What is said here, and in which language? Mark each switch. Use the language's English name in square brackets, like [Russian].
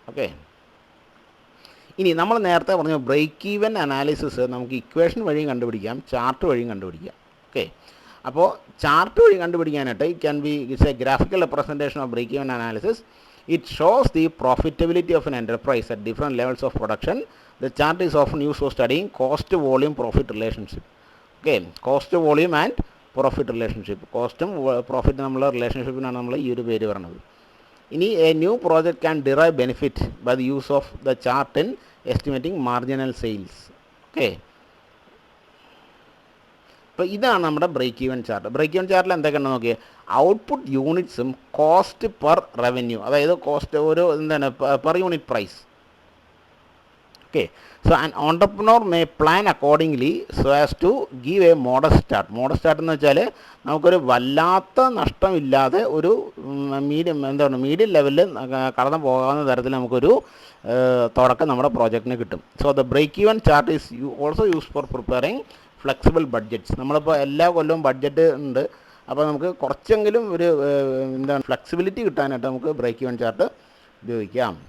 [Malayalam] Okay, ഇനി നമ്മൾ നേരത്തെ പറഞ്ഞു ബ്രേക്ക് ഈവൻ അനാലിസിസ് നമുക്ക് ഇക്വേഷൻ വഴിയും കണ്ടുപിടിക്കാം, ചാർട്ട് വഴിയും കണ്ടുപിടിക്കാം. ഓക്കെ, അപ്പോൾ ചാർട്ട് വഴി കണ്ടുപിടിക്കാനായിട്ട് [English] It's A graphical representation of break even analysis. It shows the profitability of N enterprise at different levels of production. The chart is often used for studying cost volume profit relationship. Okay, cost volume and profit relationship. [Malayalam] കോസ്റ്റും profit നമ്മളെ റിലേഷൻഷിപ്പിനാണ് നമ്മൾ ഈ ഒരു പേര് പറയുന്നത്. [English] ഇനി a new project can derive benefit by the use of the chart in estimating marginal sales. [Malayalam] Okay, അപ്പോൾ ഇതാണ് നമ്മുടെ break even chart. Break even ചാർട്ടിൽ എന്തൊക്കെയാണെന്ന് നോക്കിയാൽ ഔട്ട്പുട്ട് യൂണിറ്റ്സും കോസ്റ്റ് പെർ റവന്യൂ, അതായത് കോസ്റ്റ് ഒരു എന്താണ് per unit price. [English] Okay, so an entrepreneur may plan accordingly so as to give a modest start. [Malayalam] Modest start എന്ന് വെച്ചാൽ നമുക്കൊരു വല്ലാത്ത നഷ്ടമില്ലാതെ ഒരു മീഡിയം ലെവലിൽ കടന്നു പോകാവുന്ന തരത്തിൽ നമുക്കൊരു തുടക്കം നമ്മുടെ പ്രോജക്റ്റിന് കിട്ടും. [English] So the break even chart is also use for preparing flexible budgets. [Malayalam] നമ്മളിപ്പോൾ എല്ലാ കൊല്ലവും ബഡ്ജറ്റ് ഉണ്ട്, അപ്പോൾ നമുക്ക് കുറച്ചെങ്കിലും ഒരു ഫ്ലെക്സിബിലിറ്റി കിട്ടാനായിട്ട് നമുക്ക് ബ്രേക്ക് ഈവൻ ചാർട്ട് ഉപയോഗിക്കാം.